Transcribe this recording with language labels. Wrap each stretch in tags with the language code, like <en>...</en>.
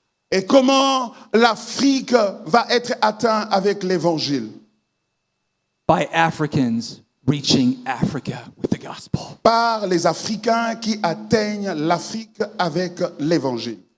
<fr>Et comment l'Afrique va être atteinte avec l'évangile?</fr> <en>By Africans reaching Africa with the gospel.</en> <fr>Par les Africains qui atteignent l'Afrique avec l'évangile.</fr>